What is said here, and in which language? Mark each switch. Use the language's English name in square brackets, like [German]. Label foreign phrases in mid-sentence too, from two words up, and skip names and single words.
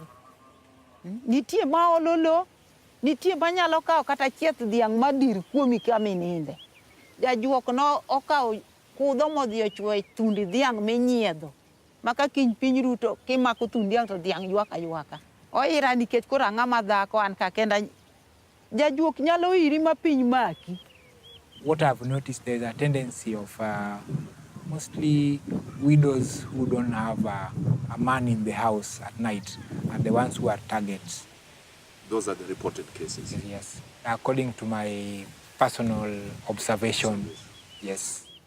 [Luo (Kenya and Tanzania)] Nitie ma ololo, nitie manyalo kawo kata chieth dhiang' madir kuomi kama ininde. Jajuok no okawo kudho modhi ochwo thundi dhiang' minyiedho. Maka kiny piny ruto kimako thundi dhiang' to dhiang' ywaka ywaka. Oira nikech koro ang'ama dhako an ka kenda jajuok nyalo iri ma piny maki. [English] What I've noticed, there's a tendency of mostly widows who don't have a man in the house at night are the ones who are targets. Those are the reported cases? Yes. According to my personal observation, yes.